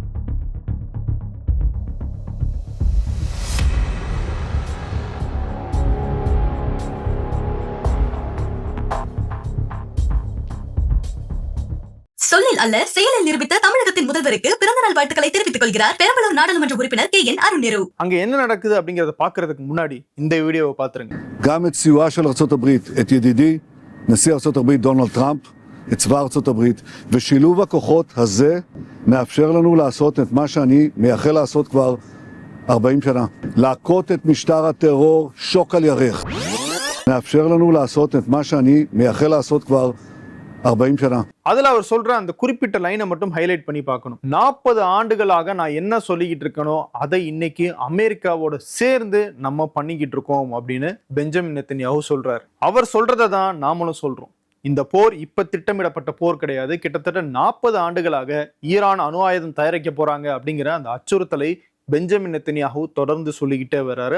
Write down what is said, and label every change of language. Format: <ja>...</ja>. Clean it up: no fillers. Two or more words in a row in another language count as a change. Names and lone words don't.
<ta>சொல்லில் அல்ல செயலில் நிரூபித்த தமிழகத்தின் முதல்வருக்கு பிறந்தநாள் வாழ்த்துக்களை தெரிவித்துக் கொள்கிறார் பெரம்பலூர் நாடாளுமன்ற உறுப்பினர் KN அருண். அங்க என்ன நடக்குது அப்படிங்கறத பாக்குறதுக்கு முன்னாடி இந்த வீடியோவை பாத்துருங்க.</ta> <he>גם את סיועה של ארצות הברית, את ידידי נשיא ארצות הברית דונלד טראמפ, את צבא ארצות הברית, ושילוב הכוחות הזה מאפשר לנו לעשות את מה שאני מייחל לעשות כבר 40 שנה, להכות את משטר הטרור שוק על ירך. מאפשר לנו לעשות את מה שאני מייחל לעשות כבר 40 சனா.</he> <ta>அதுல அவர் சொல்ற அந்த குறிப்பிட்ட லைனை மட்டும் ஹைலைட் பண்ணி பார்க்கணும். 40 ஆண்டுகளாக நான் என்ன சொல்லிக்கிட்டு இருக்கனோ அதை இன்னைக்கு அமெரிக்காவோட சேர்ந்து நம்ம பண்ணிக்கிட்டு இருக்கோம் அப்படின்னு பெஞ்சமின் நெத்தன்யாஹூ சொல்றாரு. அவர் சொல்றதை தான் நாமளும் சொல்றோம். இந்த போர் இப்ப திட்டமிடப்பட்ட போர் கிடையாது. கிட்டத்தட்ட 40 ஆண்டுகளாக ஈரான் அணு ஆயுதம் தயாரிக்க போறாங்க அப்படிங்கிற அந்த அச்சுறுத்தலை பெஞ்சமின் நெத்தன்யாஹூ தொடர்ந்து சொல்லிக்கிட்டே வர்றாரு.</ta>